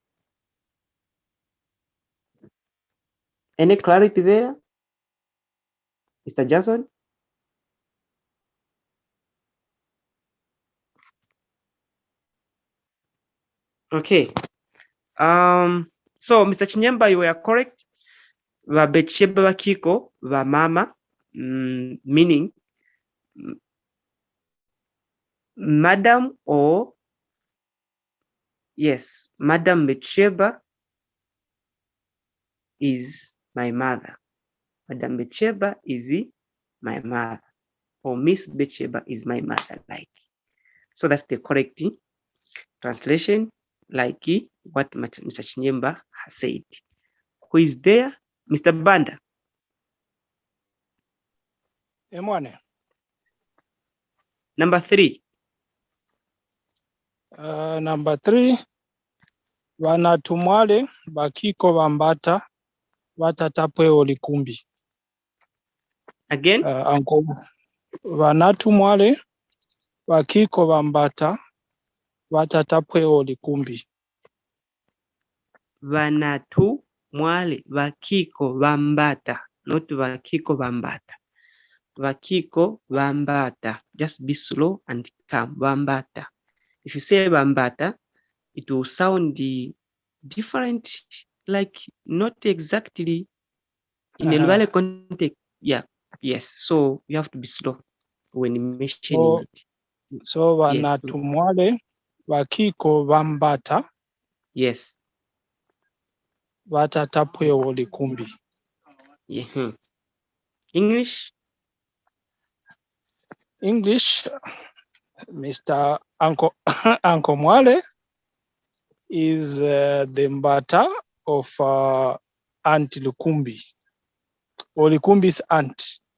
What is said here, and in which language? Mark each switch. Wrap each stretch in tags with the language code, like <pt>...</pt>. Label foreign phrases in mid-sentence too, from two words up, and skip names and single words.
<en>Any clarity there, Mr. Jason? Okay. So Mr. Chinyemba, you were correct.</en> <lue>Vabetsheba bakiko va mama,</lue> <en>meaning madam or yes, Madam Betsheba is my mother. Madam Betsheba is my mother, or Miss Betsheba is my mother. Like, so that's the correct translation, like what Mr. Chinyemba has said. Who is there? Mr. Banda.</en> <lue>Emwane.</lue> <en>Number 3.</en> <lue>Number 3, vanatumwale bakiko bambata batata Pwevo likumbi.</lue> <en>Again? Uncle,</en> <lue>vanatumwale bakiko bambata batata Pwevo likumbi. Vanatu mwale vakiko vambata, not vakiko vambata. Vakiko vambata.</lue> <en>Just be slow and calm. Vambata. If you say vambata, it will sound different, like not exactly in a Luvale context. Yeah, yes. So you have to be slow when mentioning it.</en> <lue>So vanatumwale bakiko bambata</lue> <en>Yes.</en> <lue>batata Pwevo likumbi.</lue> <en>Yeah. English? English, Mr. Uncle Uncle Mwale is the mbata of Aunt Lukumbi, or Lukumbi's aunt.</en>